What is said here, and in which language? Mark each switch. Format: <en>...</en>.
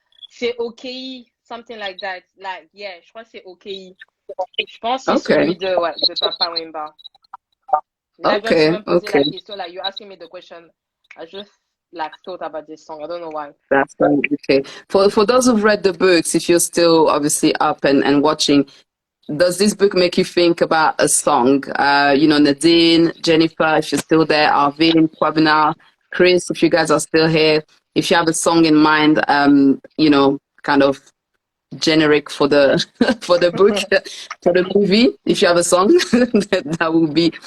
<en>C'est OKI, something like that. Like yeah,</en> <fr>je crois que c'est OKI. Je pense que c'est celui de Papa Wemba. Là, je me posais la question.</fr> <en>Like you asking me the question, I just thought about this song. I don't know why. That's okay. For those who've read the books, if you're still obviously up and watching, does this book make you think about a song? Nadine, Jennifer, if you're still there, Alvinne, Kwabena, Chris, if you guys are still here, if you have a song in mind, kind of generic for the for the book, for the movie, if you have a song, that would be.</en>